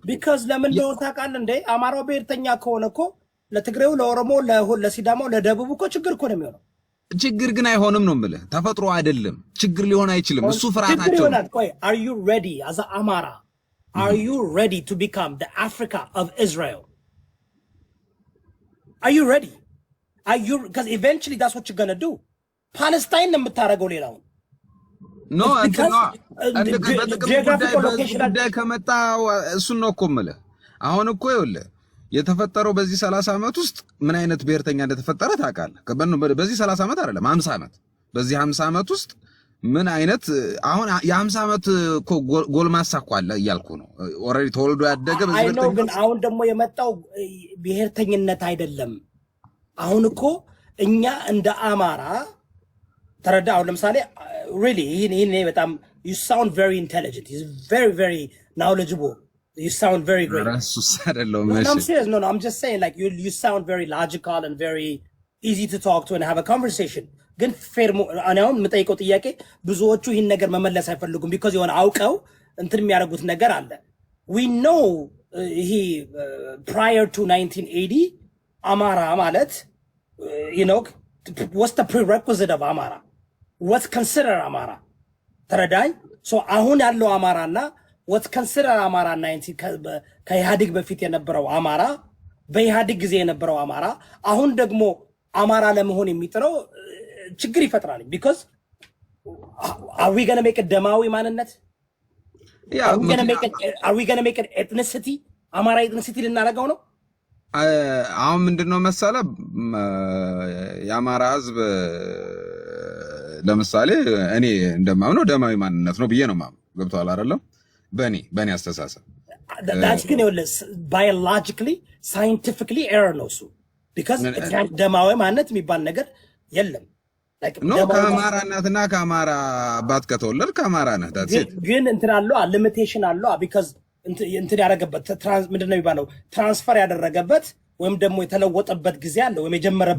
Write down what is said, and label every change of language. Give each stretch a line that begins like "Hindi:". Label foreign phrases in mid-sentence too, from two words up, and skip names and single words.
Amharic: because ለምን ነው ታውቃለህ እንዴ አማራው ብሔርተኛ ከሆነ እኮ ለትግሬው ለኦሮሞ ለሲዳማው ለደቡብ እኮ ችግር እኮ ነው የሚሆነው ችግር ግን አይሆንም ነው የምልህ ተፈጥሮ አይደለም ችግር ሊሆን አይችልም እሱ ፍራታቸው
English: are you ready as a amara are you ready to become the Africa of Israel are you ready because eventually that's what you're going to do Palestine
Amharic: ነው የምታረገው ሌላው no ጉዳይ ከመጣ እሱ ነው እኮ የምልህ አሁን እኮ ይኸውልህ የተፈጠረው በዚህ 30 አመት ውስጥ ምን አይነት ብሔርተኛ እንደተፈጠረ ታውቃለህ በዚህ 30 አመት አይደለም 50 አመት በዚህ 50 አመት ውስጥ ምን አይነት አሁን የ50 አመት እኮ ጎልማሳ እኮ አለ እያልኩ ነው ኦሬዲ ተወልዶ ያደገ በዚህ ብሔርተኝነት ግን አሁን ደግሞ የመጣው ብሔርተኝነት አይደለም አሁን እኮ እኛ እንደ አማራ ተረዳ አሁን ለምሳሌ really ይሄ በጣም
English: you sound very intelligent he's very knowledgeable you sound very great I'm serious no I'm just saying like you sound very logical and very easy to talk to and have a conversation ግን
Amharic: ፌር አሁን የምጠይቀው ጥያቄ ብዙዎቹ ይህን ነገር መመለስ አይፈልጉም because የሆነ አውቀው እንትን የሚያደርጉት ነገር አለ
English: we know he prior to 1980
Amharic: አማራ ማለት
English: you know what's the prerequisite of Amara what's considered Amara
Amharic: ተረዳኝ so አሁን ያለው አማራና
English: what's considered Amara
Amharic: 19 ከኢህአዴግ በፊት የነበረው አማራ በኢህአዴግ ጊዜ የነበረው አማራ አሁን ደግሞ አማራ ለመሆን የሚጥረው ችግር ይፈጥራል
English: because are we going to make a
Amharic: ደማዊ ማንነት? ያ
English: are we going to make an ethnicity?
Amharic: አማራ ethnicity ልናደርገው ነው? አሁን ምንድነው መሰለ የአማራ ህዝብ ለምሳሌ እኔ እንደማምነው ደማዊ ማንነት ነው ብዬ ነው ማምነው። ገብቷል አይደለም? በእኔ አስተሳሰብ
English: that's going to biologically scientifically error
Amharic: ነው እሱ because ደማዊ ማንነት የሚባል ነገር የለም። ነው ከአማራ እናትና ከአማራ አባት ከተወለድ ከአማራ ነህ ዳትሴት ግን እንትን አለው ሊሚቴሽን አለው because እንትን ያደረገበት ምንድነው የሚባለው ትራንስፈር ያደረገበት ወይም ደግሞ የተለወጠበት ጊዜ አለ ወይም የጀመረበት